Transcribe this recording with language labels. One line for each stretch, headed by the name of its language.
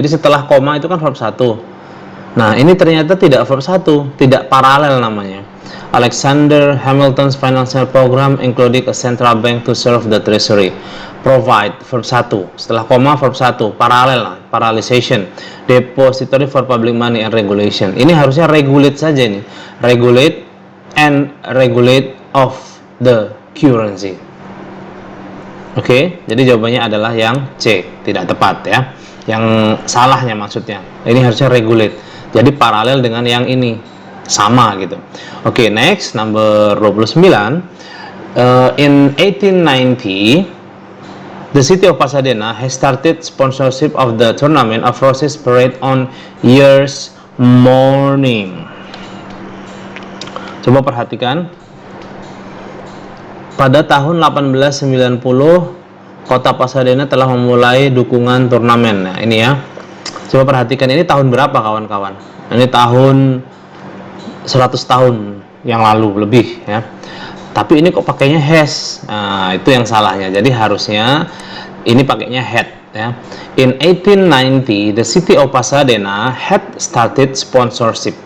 Indonesian: Jadi setelah koma itu kan verb 1. Nah, ini ternyata tidak verb 1, tidak paralel namanya.
English: Alexander Hamilton's financial program including a central bank to serve the treasury.
Indonesian: Provide, verb 1. Setelah koma, verb 1. Paralel, parallelization.
English: Depository for public money and regulation.
Indonesian: Ini harusnya regulate saja ini.
English: Regulate and regulate of the currency.
Indonesian: Oke, jadi jawabannya adalah yang C. Tidak tepat ya. Yang salahnya maksudnya. Ini harusnya regulate. Jadi paralel dengan yang ini. Sama gitu. Oke,
English: next number 29. In 1890, the city of Pasadena has started sponsorship of the tournament of Roses Parade on year's morning.
Indonesian: Coba perhatikan. Pada tahun 1890, kota Pasadena telah memulai dukungan turnamen. Nah, ini ya. Coba perhatikan, ini tahun berapa kawan-kawan? Ini tahun 100 tahun yang lalu lebih ya. Tapi ini kok pakainya has. Nah, itu yang salahnya. Jadi harusnya ini pakainya had ya.
English: In 1890, the city of Pasadena had started sponsorship.